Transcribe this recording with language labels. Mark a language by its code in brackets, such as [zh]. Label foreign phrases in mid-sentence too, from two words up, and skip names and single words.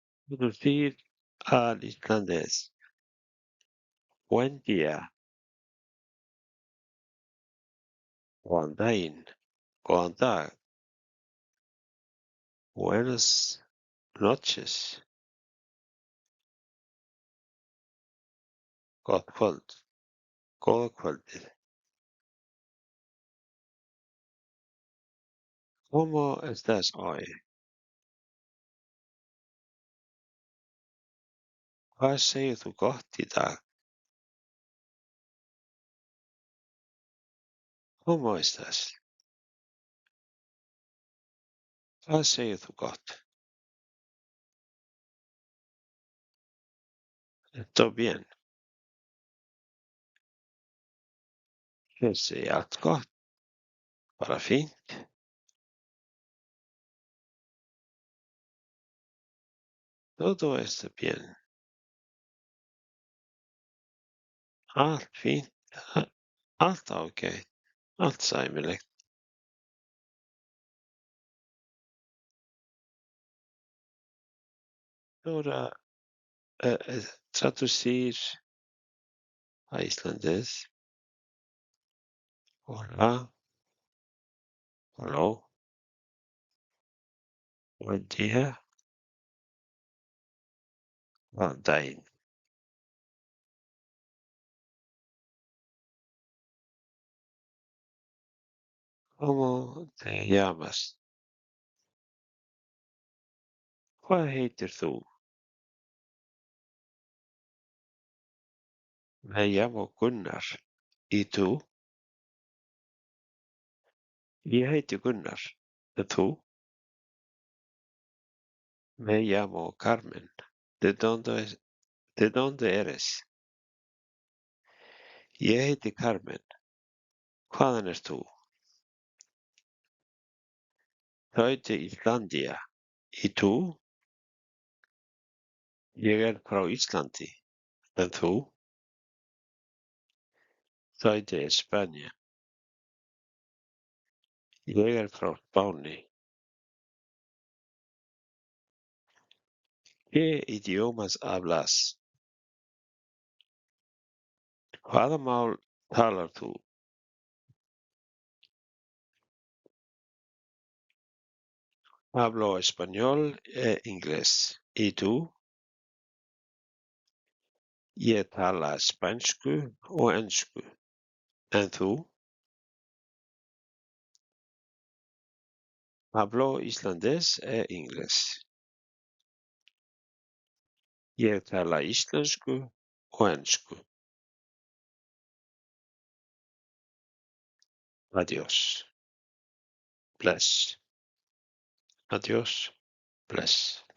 [es] Traducir al islandés. Buen día, [is] góðan daginn, góðan dag, [es] buenas noches, [is] gott kvöld, góða kvöldið. [es] ¿Cómo estás hoy? [is] Hvað segir þú gott í dag? [es] ¿Cómo estás? [is] Hvað segir þú gott? [es] Estoy bien. [is] Ég segi allt gott, bara fínt. [es] Todo está bien. [is] Allt fínt, allt ágætt, allt sæmilegt. [es] Ahora, traducir a islandés. Hola, halló, buen día, [is] góðan daginn. [es] ¿Cómo te llamas? [is] Hvað heitir þú? [es] Me llamo Gunnar. ¿Y tú? [is] Ég heiti Gunnar. En þú? [es] Me llamo Carmen. ¿De dónde eres? [is] Ég heiti Carmen. Hvaðan ert þú? [es] Soy de Islandia. ¿Y tú? [is] Ég er frá Íslandi. En þú? [es] Soy de España. [is] Ég er frá Spáni. [es] ¿Qué idiomas hablas? [is] Hvaða mál talar þú? [es] Hablo español e inglés. ¿Y tú? [is] Ég tala spænsku og ensku. En þú? [es] Hablo islandés e inglés. [is] Ég tala íslensku og ensku. [es] Adiós. [is] Bless. Adiós. Bless.